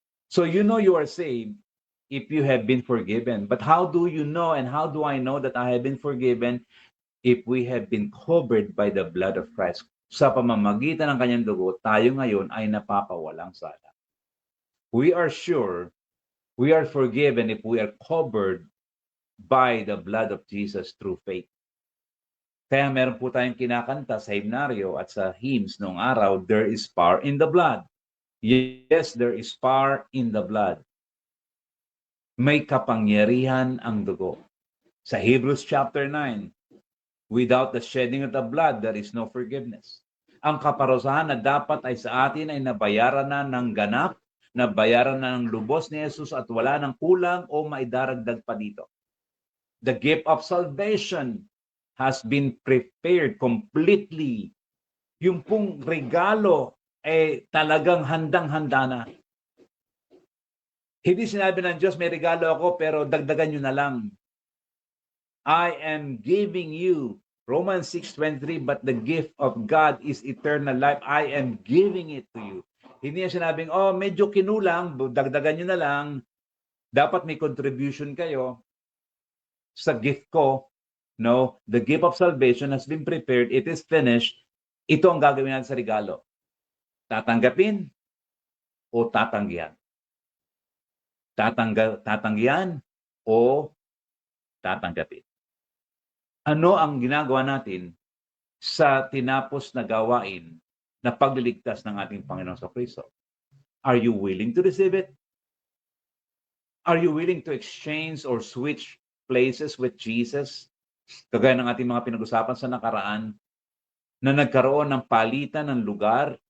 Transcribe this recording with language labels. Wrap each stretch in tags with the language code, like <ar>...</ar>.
<en>So you know you are saved if you have been forgiven. But how do you know and how do I know that I have been forgiven? If we have been covered by the blood of Christ.</en> <tl>Sa pamamagitan ng kanyang dugo, tayo ngayon ay napapawalang sala.</tl> <en>We are sure we are forgiven if we are covered by the blood of Jesus through faith.</en> <tl>Kaya meron po tayong kinakanta sa himnaryo at sa hymns noong araw,</tl> <en>there is power in the blood. Yes, there is power in the blood.</en> <tl>May kapangyarihan ang dugo.</tl> <en>Sa Hebrews chapter 9, without the shedding of the blood, there is no forgiveness.</en> <tl>Ang kaparusahan na dapat ay sa atin ay nabayaran na ng ganap, nabayaran na ng lubos ni Jesus at wala ng kulang o maidaragdag pa dito.</tl> <en>The gift of salvation has been prepared completely.</en> <tl>Yung pong regalo talagang handang-handa na. Hindi sinabi ng Diyos, may regalo ako pero dagdagan nyo na lang.</tl> <en>I am giving you, Romans 6:23, but the gift of God is eternal life. I am giving it to you.</en> <tl>Hindi niya sinabing, medyo kinulang, dagdagan nyo na lang. Dapat may contribution kayo sa gift ko.</tl> <en>No, the gift of salvation has been prepared. It is finished.</en> <tl>Ito ang gagawin natin sa regalo. Tatanggapin o tatanggihan? Tatanggihan o tatanggapin? Ano ang ginagawa natin sa tinapos na gawain na pagliligtas ng ating Panginoon sa Kristo?</tl> <en>Are you willing to receive it? Are you willing to exchange or switch places with Jesus?</en> <tl>Kagaya ng ating mga pinag-usapan sa nakaraan, na nagkaroon ng palitan ng lugar</tl>